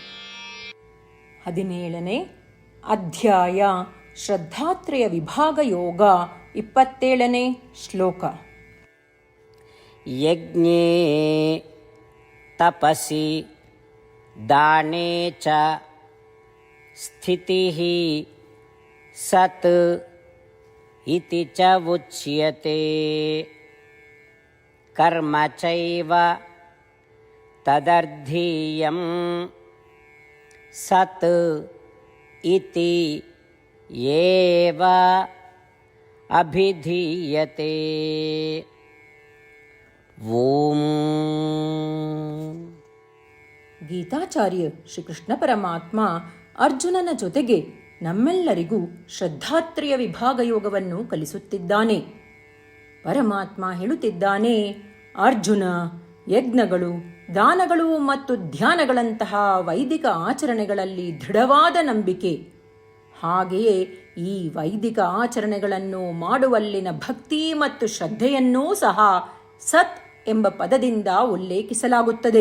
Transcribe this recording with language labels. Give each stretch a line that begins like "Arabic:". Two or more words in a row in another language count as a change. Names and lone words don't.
Kannada: 17ನೇ ಅಧ್ಯಾಯ ಶ್ರದ್ಧಾತ್ರಯ ವಿಭಾಗ ಯೋಗ. 27ನೇ ಶ್ಲೋಕ.
Sanskrit: ಯಜ್ಞೇ ತಪಸಿ ದಾನೇ ಚ ಸ್ಥಿತಿಃ ಸತ್ ಇತಿ ಚ ಉಚ್ಯತೆ. ಕರ್ಮ ಚೈವ ತದರ್ಥೀಯಂ ಸತ್ ಇತಿ ಏವ ಅಭಿಧೀಯತೆ. ಓಂ.
Kannada: ಗೀತಾಚಾರ್ಯ ಶ್ರೀಕೃಷ್ಣ ಪರಮಾತ್ಮ ಅರ್ಜುನನ ಜೊತೆಗೆ ನಮ್ಮೆಲ್ಲರಿಗೂ ಶ್ರದ್ಧಾತ್ರಯ ವಿಭಾಗ ಯೋಗವನ್ನು ಕಲಿಸುತ್ತಿದ್ದಾನೆ. ಪರಮಾತ್ಮ ಹೇಳುತ್ತಿದ್ದಾನೆ, ಅರ್ಜುನ, ಯಜ್ಞಗಳು, ದಾನಗಳು ಮತ್ತು ಧ್ಯಾನಗಳಂತಹ ವೈದಿಕ ಆಚರಣೆಗಳಲ್ಲಿ ದೃಢವಾದ ನಂಬಿಕೆ, ಹಾಗೆಯೇ ಈ ವೈದಿಕ ಆಚರಣೆಗಳನ್ನು ಮಾಡುವಲ್ಲಿನ ಭಕ್ತಿ ಮತ್ತು ಶ್ರದ್ಧೆಯನ್ನೂ ಸಹ ಸತ್ ಎಂಬ ಪದದಿಂದ ಉಲ್ಲೇಖಿಸಲಾಗುತ್ತದೆ.